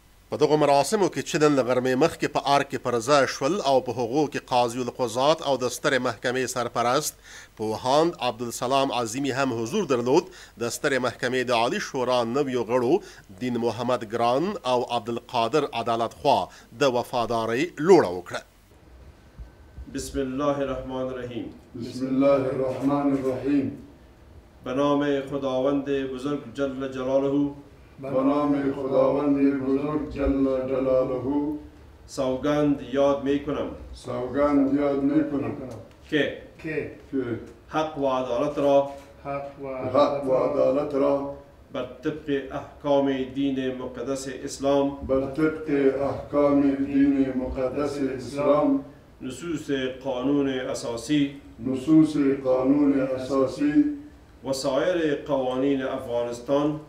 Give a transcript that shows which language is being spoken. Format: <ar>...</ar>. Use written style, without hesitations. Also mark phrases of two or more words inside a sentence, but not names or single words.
<ps>په دغو مراسمو کې چې نن له غرمې مخکې په ارګ کې پرځای شول او په هغو کې قاضي القضات او د سترې محکمې سرپرست پوهاند عبدالسلام عظیمي هم حضور درلود. د سترې محکمې د عالي شورا نویو غړو دین محمد ګران او عبدالقادر عدالت خوا د وفادارۍ لوړه وکړه.</ps> <ar>بسم الله الرحمن الرحیم. بسم الله الرحمن الرحیم.</ar> <fa>به نام خداوند بزرگ</fa> <ar>جل جلاله.</ar> <fa>به نام خداوند بزرگ</fa> <ar>جل جلاله.</ar> <fa>سوگند یاد می کنم. سوگند یاد می کنم که حق و عدالت را بر طبق احکام دین مقدس اسلام نصوص قانون اساسی وسایر قوانین افغانستان</fa>